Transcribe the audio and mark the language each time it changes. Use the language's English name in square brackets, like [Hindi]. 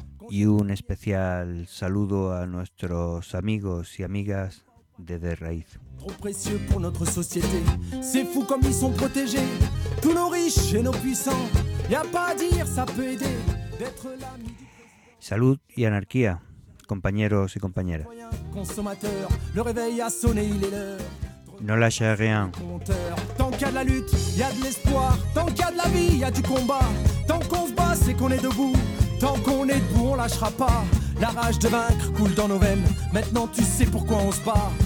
[Spanish] Y un especial saludo a nuestros amigos y amigas de The Raíz. [French] Trop précieux pour notre société, c'est fou comme ils sont protégés. Tous nos riches et nos puissants, y a pas à dire, ça peut aider d'être l'ami. [Spanish] Salud y anarquía, compañeros y compañeras. [French] Consommateur, le réveil a sonné, il est l'heure. No lâche rien. Tant qu'il y a de la lutte, il y a de l'espoir. Tant qu'il y a de la vie, il y a du combat. Tant qu'on se bat, c'est qu'on est debout. Tant qu'on est debout, on lâchera pas. La rage de vaincre coule dans nos veines. Maintenant tu sais pourquoi on se bat.